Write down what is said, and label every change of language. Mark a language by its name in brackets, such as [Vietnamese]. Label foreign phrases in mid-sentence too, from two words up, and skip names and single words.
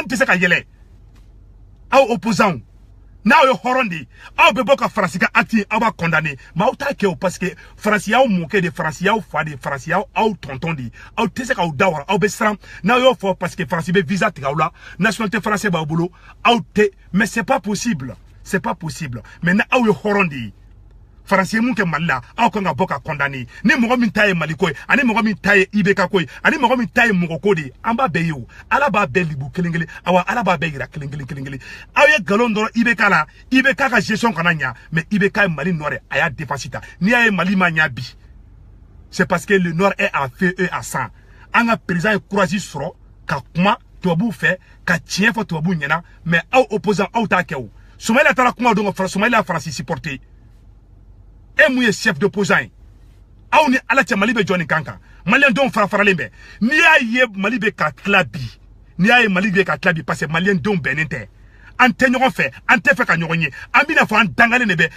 [Bambara] tɛ se ka yɛlɛ aw opposants n'aw ye hɔrɔn de aw bɛ bɔ ka Faransi ka acte aw b'a condamner mais aw t'a kɛ o [French] parce que [Bambara] Faransi y'aw mɔkɛ de Faransi y'aw fa de Faransi y'aw tonton de aw tɛ se k'aw da wara aw bɛ siran n'aw y'o fɔ [French] parce que [Bambara] Faransi bɛ visa tigɛ aw la [French] nationalité française [Bambara] b'aw bolo aw tɛ [French] mais c'est pas possible [Bambara] mais n'aw ye hɔrɔn de Faransi mun ke Mali la aw kan ka bɔ ka condamner ni mɔgɔ min ta ye Mali ko ye ani mɔgɔ min ta ye IBK ko ye ani mɔgɔ min ta ye mɔgɔ ko de an b'a bɛɛ ye o ala b'a bɛɛ libu kelen kelen awa ala b'a bɛɛ yira kelen kelen aw ye galon dɔrɔn IBK la IBK ka gestion kana ɲa mais IBK ye Mali nord a y'a défense ta n'i y'a ye Mali ma ɲa bi [French] c'est parce que le nord est à feu et à sang [Bambara] an ka président ye courage sɔrɔ ka kuma tubabuw fɛ ka tiɲɛ fɔ tubabuw ɲɛna mais aw opposant aw t'a kɛ o Soumaïla taara kuma dɔn ka Soumaïla Faransi supporter et mun ye [French] chef d'opposant [Bambara] ye aw ni ala cɛ Mali bɛ jɔ nin kan kan malien denw fara-faralen bɛ n'i y'a ye Mali bɛ ka tila bi parce que malien denw bɛnnen tɛ an tɛ ɲɔgɔn fɛ an tɛ fɛ ka ɲɔgɔn ye an bɛna fɔ an dangalen de bɛ